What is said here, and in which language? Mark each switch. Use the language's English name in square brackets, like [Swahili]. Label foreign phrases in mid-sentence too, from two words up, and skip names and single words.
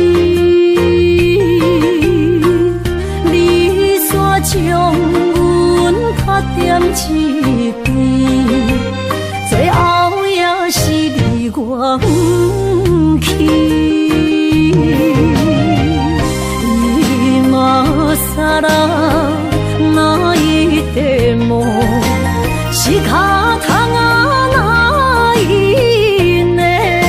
[Min Nan Chinese] 你煞将阮拍点一边，最后也是你我不去。 [Japanese] 今さら泣いても仕方がないね。